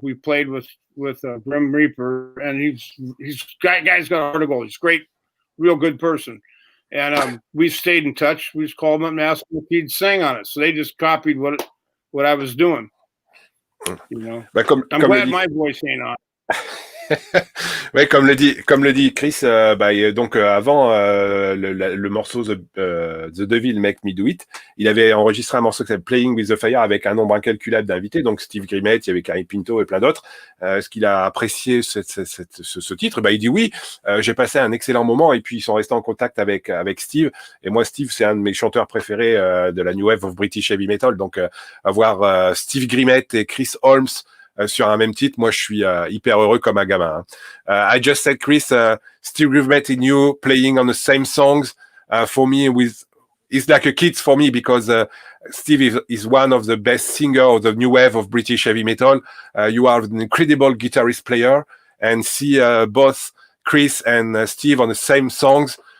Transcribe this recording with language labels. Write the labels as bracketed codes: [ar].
[en] We played with Grim Reaper, and he's guy's got a heart of gold. He's great, real good person. And we stayed in touch. We just called him up and asked him if he'd sing on it. So they just copied what I was doing. Bah, I'm glad my voice ain't on. [fr] Ouais, comme le dit Chris, donc avant le morceau The Devil Make Me Do It, il avait enregistré un morceau qui s'appelle Playing with the Fire avec un nombre incalculable d'invités, donc Steve Grimmett, il y avait Carrie Pinto et plein d'autres. Est-ce qu'il a apprécié ce titre? Il dit oui, j'ai passé un excellent moment, et puis ils sont restés en contact avec Steve, et moi Steve c'est un de mes chanteurs préférés de la New Wave of British Heavy Metal, donc avoir Steve Grimmett et Chris Holmes sur un même titre, moi je suis hyper heureux comme un gamin. [en] I just said, Chris, Steve Grimmett and you playing on the same songs for me it's like a kid for me, because Steve is one of the best singers of the new wave of British heavy metal. You are an incredible guitarist player, and see both Chris and Steve on the same songs.